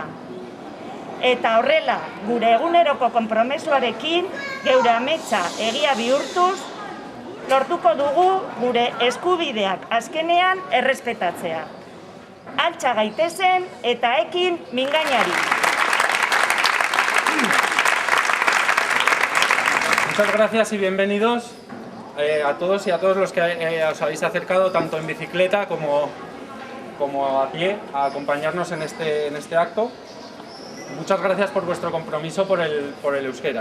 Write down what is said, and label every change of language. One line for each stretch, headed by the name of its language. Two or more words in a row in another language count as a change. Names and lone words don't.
Basque: Eta horrela, gure eguneroko konpromesuarekin, geure ametsa egia bihurtuz, lortuko dugu gure eskubideak azkenean errespetatzea. Altxa gaitezen eta ekin mingainari.
Spanish: Muchas gracias y bienvenidos a todos y a todos los que os habéis acercado tanto en bicicleta como a pie a acompañarnos en este acto. Muchas gracias por vuestro compromiso por el euskera.